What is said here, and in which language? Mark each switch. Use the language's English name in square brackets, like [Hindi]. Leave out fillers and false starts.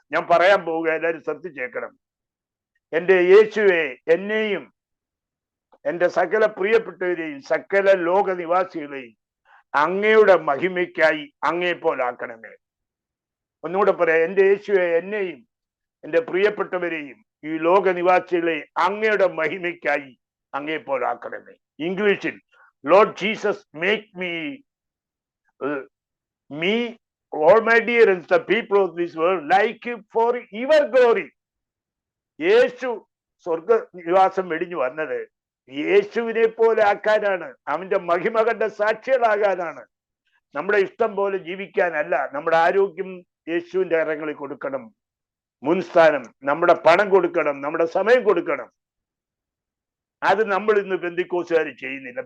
[Malayalam] ഞാൻ പറയാൻ പോവുക, എല്ലാവരും ശ്രദ്ധിച്ചേക്കണം. എൻ്റെ യേശുവെ, എന്നെയും എൻ്റെ സകല പ്രിയപ്പെട്ടവരെയും സകല ലോക നിവാസികളെയും അങ്ങയുടെ മഹിമയ്ക്കായി അങ്ങേ പോലാക്കണമേ. ഒന്നുകൂടെ പറയാം, എൻ്റെ യേശുവെ, എന്നെയും എൻ്റെ പ്രിയപ്പെട്ടവരെയും ഈ ലോക നിവാസികളെ അങ്ങയുടെ മഹിമയ്ക്കായി അങ്ങേ പോലാക്കണമേ. [English] ഇംഗ്ലീഷിൽ, lord Jesus make me all my dear and the people of this world like you for your glory. [Malayalam] യേശു സ്വർഗ നിവാസം വെടിഞ്ഞു വന്നത് യേശുവിനെ പോലെ ആക്കാനാണ്, അവന്റെ മഹിമ കണ്ട സാക്ഷികളാകാനാണ്. നമ്മുടെ ഇഷ്ടം പോലെ ജീവിക്കാനല്ല. നമ്മുടെ ആരോഗ്യം യേശുവിന്റെ കരങ്ങളിൽ കൊടുക്കണം, മുൻസ്ഥാനം. നമ്മുടെ പണം കൊടുക്കണം, നമ്മുടെ സമയം കൊടുക്കണം. അത് നമ്മൾ ഇന്ന് പെന്തിക്കോസുകാർ ചെയ്യുന്നില്ല.